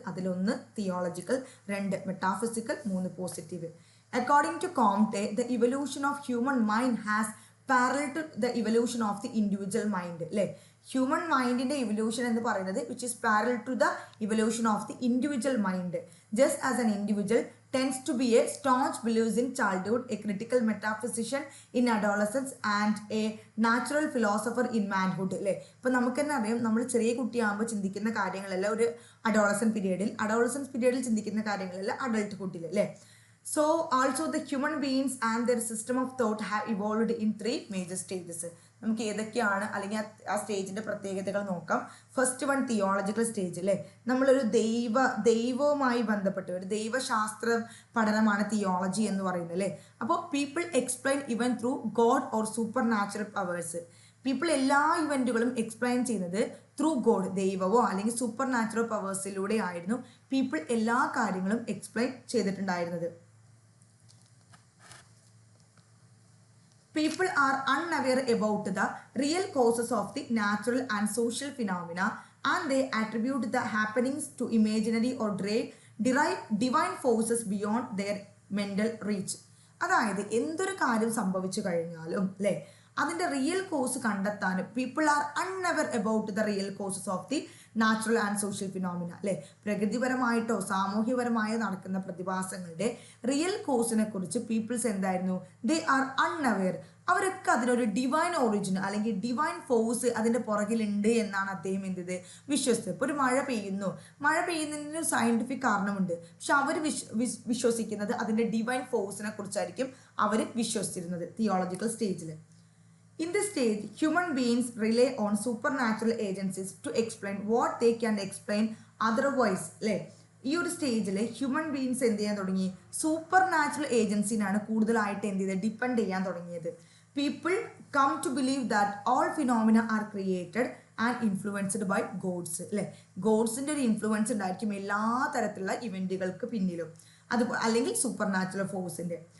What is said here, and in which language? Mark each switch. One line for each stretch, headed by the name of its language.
Malayalam: അതിലൊന്ന് theological, 2 metaphysical, 3 positive.
English: According to Comte, the evolution of human mind has parallel to the evolution of the individual mind അല്ലേ.
Malayalam: Human മൈൻഡിൻ്റെ evolution എന്ന് പറയുന്നത്
English: Which is parallel to the evolution of the individual mind. Just as an individual tends to be a staunch believer in childhood, a critical metaphysician in adolescence and a natural philosopher in manhood അല്ലേ.
Malayalam: ഇപ്പം നമുക്ക് തന്നെ അറിയാം, നമ്മൾ ചെറിയ കുട്ടിയാകുമ്പോൾ ചിന്തിക്കുന്ന കാര്യങ്ങളല്ല ഒരു അഡോളസൻസ് പീരീഡിൽ ചിന്തിക്കുന്ന കാര്യങ്ങളല്ല അഡൾട്ട്ഹുഡിൽ അല്ലേ.
English: So also the human beings and their system of thought have evolved in 3 major stages.
Malayalam: നമുക്ക് ഏതൊക്കെയാണ് അല്ലെങ്കിൽ ആ സ്റ്റേജിൻ്റെ പ്രത്യേകതകൾ നോക്കാം. ഫസ്റ്റ് വൺ തിയോളജിക്കൽ സ്റ്റേജ് അല്ലേ. നമ്മളൊരു ദൈവവുമായി ബന്ധപ്പെട്ട ഒരു ദൈവശാസ്ത്ര പഠനമാണ് തിയോളജി എന്ന് പറയുന്നത് അല്ലേ.
English: അപ്പോൾ people explain even through God or supernatural powers.
Malayalam: People എല്ലാ ഇവൻറ്റുകളും എക്സ്പ്ലെയിൻ ചെയ്യുന്നത് ത്രൂ ഗോഡ്, ദൈവവോ അല്ലെങ്കിൽ സൂപ്പർ നാച്ചുറൽ പവേഴ്സിലൂടെ ആയിരുന്നു പീപ്പിൾ എല്ലാ കാര്യങ്ങളും എക്സ്പ്ലെയിൻ ചെയ്തിട്ടുണ്ടായിരുന്നത്.
English: People are unaware about the real causes of the natural and social phenomena and they attribute the happenings to imaginary or derive divine forces beyond their mental reach.
Malayalam: അതായത് എന്തൊരു കാര്യം സംഭവിച്ചു കഴിഞ്ഞാലും അല്ലേ, അതിൻ്റെ റിയൽ കോസ് കണ്ടെത്താനും
English: People are unaware about the real causes of the natural and social phenomena അല്ലേ.
Malayalam: പ്രകൃതിപരമായിട്ടോ സാമൂഹ്യപരമായോ നടക്കുന്ന പ്രതിഭാസങ്ങളുടെ റിയൽ കോസിനെ കുറിച്ച് പീപ്പിൾസ് എന്തായിരുന്നു,
English: They are unaware.
Malayalam: അവരൊക്കെ അതിനൊരു ഡിവൈൻ ഒറിജിൻ അല്ലെങ്കിൽ ഡിവൈൻ ഫോഴ്സ് അതിൻ്റെ പുറകിലുണ്ട് എന്നാണ് അദ്ദേഹം എന്ത് വിശ്വസിച്ചത്. ഇപ്പോൾ ഒരു മഴ പെയ്യുന്നതിന് സയൻറ്റിഫിക് കാരണമുണ്ട്, പക്ഷെ അവർ വിശ്വസിക്കുന്നത് അതിൻ്റെ ഡിവൈൻ ഫോഴ്സിനെ കുറിച്ചായിരിക്കും അവർ വിശ്വസിച്ചിരുന്നത് തിയോളജിക്കൽ സ്റ്റേജിൽ.
English: In this stage, human beings rely on supernatural agencies to explain what they can explain otherwise.
Malayalam: അല്ലേ, ഈ ഒരു സ്റ്റേജിൽ ഹ്യൂമൻ ബീങ്സ് എന്ത് ചെയ്യാൻ തുടങ്ങി, സൂപ്പർ നാച്ചുറൽ ഏജൻസിനാണ് കൂടുതലായിട്ട് എന്ത് ചെയ്തത്, ഡിപ്പെൻഡ് ചെയ്യാൻ തുടങ്ങിയത്.
English: People come to believe that all phenomena are created and influenced by gods അല്ലേ.
Malayalam: ഗോഡ്സിൻ്റെ ഒരു ഇൻഫ്ലുവൻസ് ഉണ്ടായിരിക്കും എല്ലാ തരത്തിലുള്ള ഇവൻറ്റുകൾക്ക് പിന്നിലും, അതുപോലെ അല്ലെങ്കിൽ സൂപ്പർ നാച്ചുറൽ ഫോഴ്സിൻ്റെ.